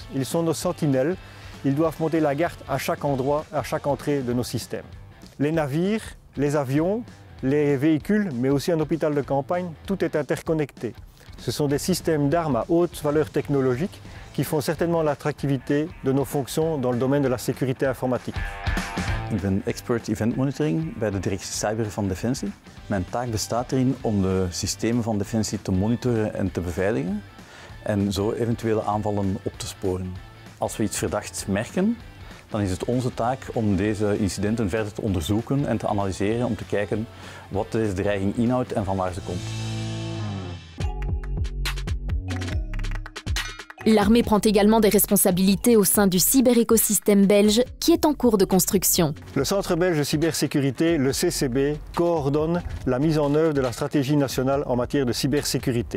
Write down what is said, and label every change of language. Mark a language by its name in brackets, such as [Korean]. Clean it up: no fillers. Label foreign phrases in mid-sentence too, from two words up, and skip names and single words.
[French] Ils sont nos sentinelles, ils doivent monter la garde à chaque endroit, à chaque entrée de nos systèmes. Les navires, les avions, les véhicules, mais aussi un hôpital de campagne, tout est interconnecté. Ce sont des systèmes d'armes à haute valeur technologique qui font certainement l'attractivité de nos fonctions dans le domein de la sécurité informatique. [Dutch] Ik ben expert [English] event monitoring [Dutch] bij de directie cyber van Defensie. Mijn taak bestaat erin om de systemen van Defensie te monitoren en te beveiligen en zo eventuele aanvallen op te sporen. Als we iets verdachts merken, dan is het onze taak om deze incidenten verder te onderzoeken en te analyseren om te kijken wat deze dreiging inhoudt en van waar ze komt. [French] L'armée prend également des responsabilités au sein du cyberécosystème belge qui est en cours de construction. Le Centre belge de cybersécurité, le CCB, coordonne la mise en œuvre de la stratégie nationale en matière de cybersécurité.